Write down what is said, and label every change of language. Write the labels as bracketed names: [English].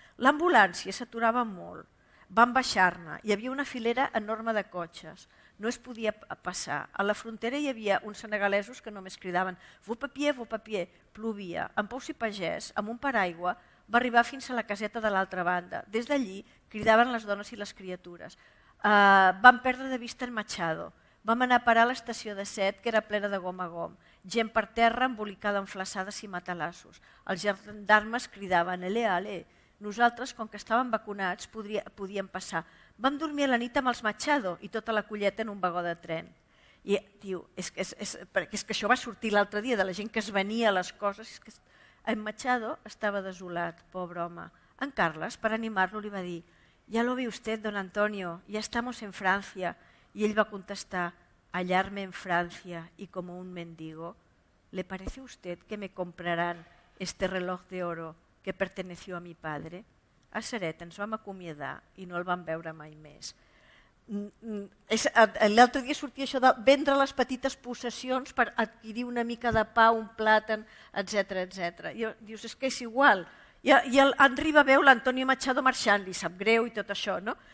[Catalan] L'ambulància s'aturava molt, van baixar-ne, hi havia una filera enorme de cotxes, no es podia passar. A la frontera hi havia uns senegalesos que només cridaven [French] vos papier, [Catalan] plovia. En Pous i Pagès, amb un paraigua, va arribar fins a la caseta de l'altra banda. Des d'allí cridaven les dones i les criatures. Vam perdre de vista en Machado. Vam anar a parar a l'estació de Set, que era plena de gom a gom. Gent per terra embolicada en flaçades i matalassos. Els gendarmes cridaven ale. Nosaltres, com que estàvem vacunats, podíem passar. Vam dormir a la nit amb els Machado i tota la colleta en un vagó de tren. I diu, és que això va sortir l'altre dia de la gent que es venia a les coses. En Machado estava desolat, pobre home. En Carles, per animar-lo, li va dir, [Spanish] ya lo ve usted, don Antonio, ya estamos en Francia. Y él va a contestar, hallarme en Francia y como un mendigo, ¿le parece a usted que me comprarán este reloj de oro que perteneció a mi padre? [Catalan] A Ceret ens vam acomiadar i no el vam veure mai més. L'altre dia sortia això de vendre les petites possessions per adquirir una mica de pa, un plàtan, etc. Dius, és que és igual. I en Riba veu l'Antonio Machado marxant, li sap greu i tot això, no?